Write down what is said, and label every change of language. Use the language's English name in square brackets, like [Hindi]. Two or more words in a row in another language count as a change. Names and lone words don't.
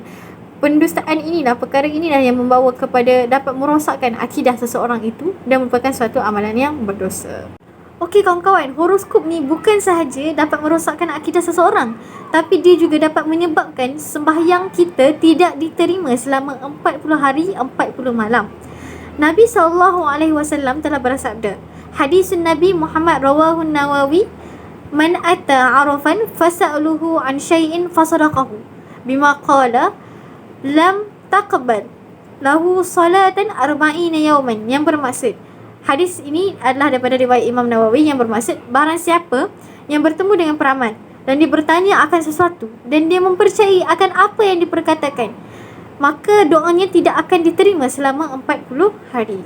[Malay] Pendustaan inilah, perkara inilah yang membawa kepada dapat merosakkan akidah seseorang itu dan merupakan suatu amalan yang berdosa. Okey kawan-kawan, horoskop ni bukan sahaja dapat merosakkan akidah seseorang, tapi dia juga dapat menyebabkan sembahyang kita tidak diterima selama 40 hari 40 malam. Nabi SAW telah bersabda, [Arabic] حديث النبي محمد رواه النووي من أتى عرافا فسأله عن شيء فصدقه بما قال لم تقبل له صلاة أربعين يوما. [Malay] Yang bermaksud, hadis ini adalah daripada riwayat Imam Nawawi yang bermaksud, barang siapa yang bertemu dengan peramal dan dia bertanya akan sesuatu dan dia mempercayai akan apa yang diperkatakan, maka doanya tidak akan diterima selama 40 hari.